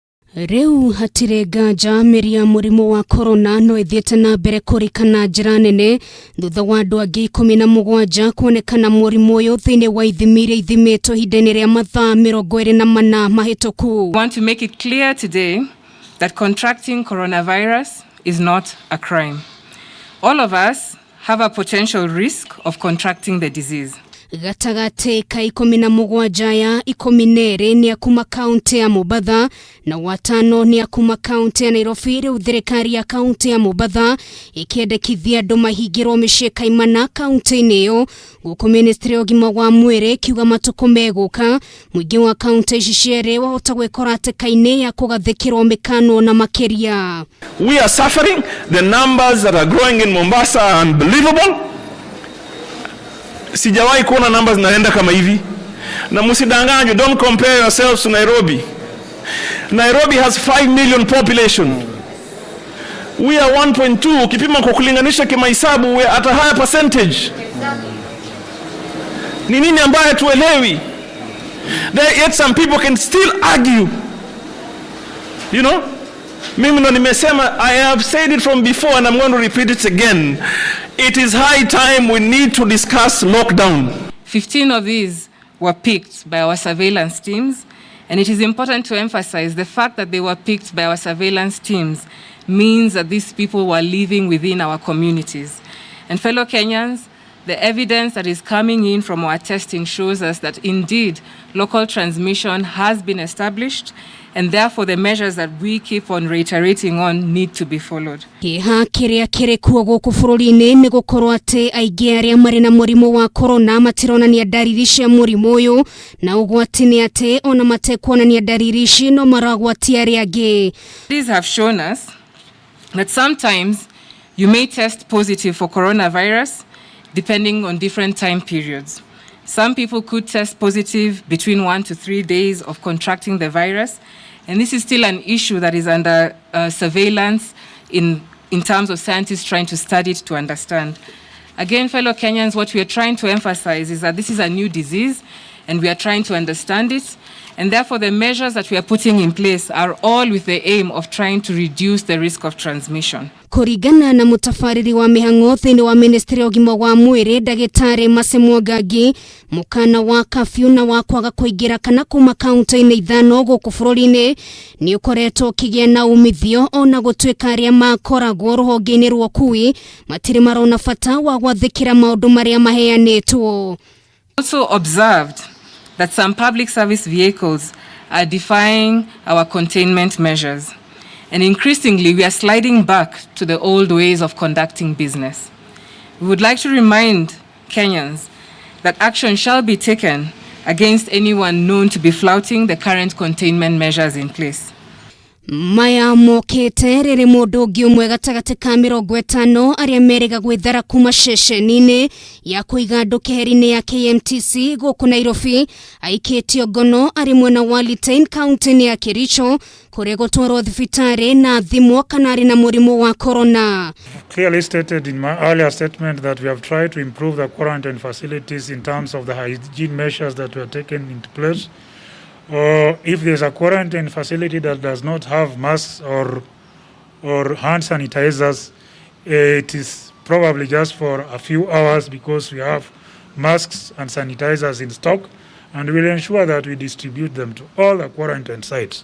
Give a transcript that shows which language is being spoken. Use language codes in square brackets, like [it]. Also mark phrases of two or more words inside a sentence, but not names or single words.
[ki] Reu hatire ganja meria murimu wa corona no ethiete na mbere kurikana njira nene thutha wa andu angi 17 kuonekana murimu uyu thiini wa ithimire ithimitwo hindini ria mathaa 24 mahituku. [en] We want to make it clear today that contracting coronavirus is not a crime. All of us have a potential risk of contracting the disease. [ki] Gatagate ka 17 ya 12 ni akuma kaunti ya Mombasa na watano ni akuma kaunti ya Nairobi. Riu thirikari ya kaunti ya Mombasa ikiendekithia andu mahingirwo micii kaimana kaunti-ini iyo, guku ministry ya ugima wa mwiri kiuga matuko meguka muingi wa kaunti ici ciere wahota gwikora atikaini ya kugathikirwo mikano na makiria. [en] We are suffering. The numbers that are growing in Mombasa are unbelievable. [sw] Sijawahi kuona numbers naenda kama hivi. Na msidanganywe, [en] don't compare yourselves to Nairobi. Nairobi has 5 million population. We are 1.2. [sw] Ukipima kwa kulinganisha kimahesabu, [en] we are at a higher percentage. [sw] Ni nini ambaye tuelewi? [en] Yet some people can still argue. You know? [sw] Mimi ndo nimesema, [en] I have said it from before and I'm going to repeat it again. It is high time we need to discuss lockdown. 15 of these were picked by our surveillance teams, and it is important to emphasize the fact that they were picked by our surveillance teams means that these people were living within our communities. And fellow Kenyans, the evidence that is coming in from our testing shows us that indeed local transmission has been established, and therefore the measures that we keep on reiterating on need to be followed. [ki] Kiha kiria kiri kuo guku bururi-ini ni gukorwo ati aingi aria mari na murimu wa corona matironania ndariri cia murimu uyu, na ugwati ni ati ona matekuonania ndariri ici no maragwatia aria angi. [en] These have shown us that sometimes you may test positive for coronavirus depending on different time periods. Some people could test positive between 1 to 3 days of contracting the virus, and this is still an issue that is under surveillance in terms of scientists trying to study it to understand. Again, fellow Kenyans, what we are trying to emphasize is that this is a new disease and we are trying to understand it, and therefore the measures that we are putting in place are all with the aim of trying to reduce the risk of transmission. [ki] Kurigana na mutafariri wa mihango thiini wa ministry ya ugima wa mwiri Dagitari Mercy Mwangangi, mukana wa kafyu na wa kwaga kuingira kana kuma kaunti-ini ithano guku bururi-ini ni ukoretwo kigia na umithio ona gutwika aria makoragwo ruhonge-ini rwa ukui matiri marona bata wa gwathikira maundu maria maheanitwo. [en] Also observed that some public service vehicles are defying our containment measures. And increasingly, we are sliding back to the old ways of conducting business. We would like to remind Kenyans that action shall be taken against anyone known to be flouting the current containment measures in place. [ki] Maya mokete riri mundu ungi umwe gatagati ka 50 aria meriga gwithara kuma ceceni-ini ya kuiga andu keheri-ini ya KMTC guku Nairobi aikitio ngono ari mwena wa Litein kaunti-ini ya Kericho kuria gutwarwo thibitari na thimwo kana ari na murimu wa corona. [en] Clearly stated in my earlier statement that we have tried to improve the quarantine facilities in terms of the hygiene measures that were taken into place. If there's a quarantine facility that does not have masks or hand sanitizers, it is probably just for a few hours because we have masks and sanitizers in stock, and we'll ensure that we distribute them to all the quarantine sites.